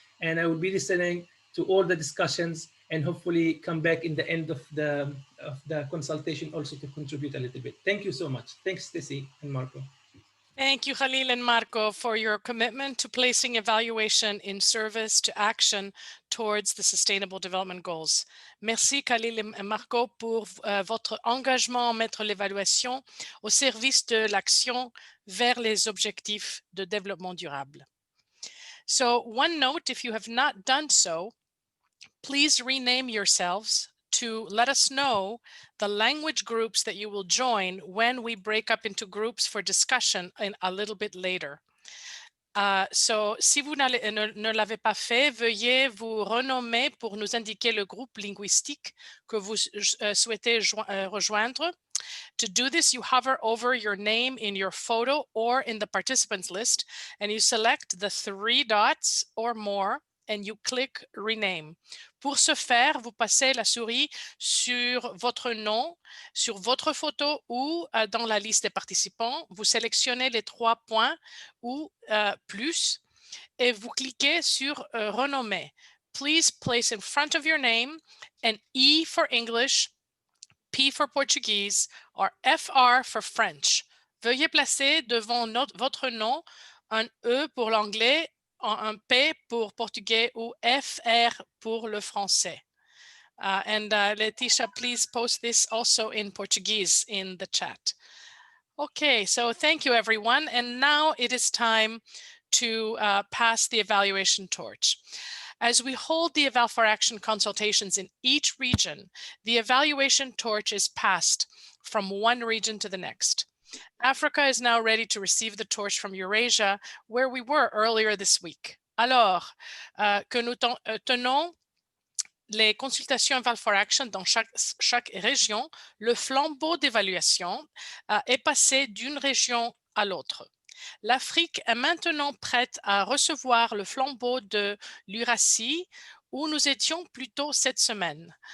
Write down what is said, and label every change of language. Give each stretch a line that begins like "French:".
English: And I will be listening to all the discussions and hopefully come back in the end of the consultation also to contribute a little bit. Thank you so much. Thanks, Stacy and Marco. Thank you, Khalil and Marco, for your commitment to placing evaluation in service to action towards the Sustainable Development Goals. Merci, Khalil et Marco, pour votre engagement à mettre l'évaluation au service de l'action vers les objectifs de développement durable. So, one note, if you have not done so, please rename yourselves to let us know the language groups that you will join when we break up into groups for discussion a little bit later.
French: So, si vous ne l'avez pas fait, veuillez vous renommer pour nous indiquer le groupe linguistique que vous souhaitez rejoindre.
English: To do this, you hover over your name in your photo or in the participants list, and you select the 3 dots or more, and you click Rename.
French: Pour ce faire, vous passez la souris sur votre nom, sur votre photo ou dans la liste des participants. Vous sélectionnez les 3 points ou plus et vous cliquez sur Renommer.
English: Please place in front of your name an E for English, P for Portuguese, or FR for French.
French: Veuillez placer devant votre nom un E pour l'anglais, un P pour portugais ou FR pour le français.
English: Leticia, please post this also in Portuguese in the chat. Okay, so thank you everyone. And now it is time to pass the evaluation torch. As we hold the Eval for Action consultations in each region, the evaluation torch is passed from one region to the next. Africa is now ready to receive the torch from Eurasia, where we were earlier this week.
French: Alors, que nous tenons les consultations Eval for Action dans chaque région, le flambeau d'évaluation est passé d'une région à l'autre. L'Afrique est maintenant prête à recevoir le flambeau de l'Eurasie, où nous étions plus tôt cette semaine.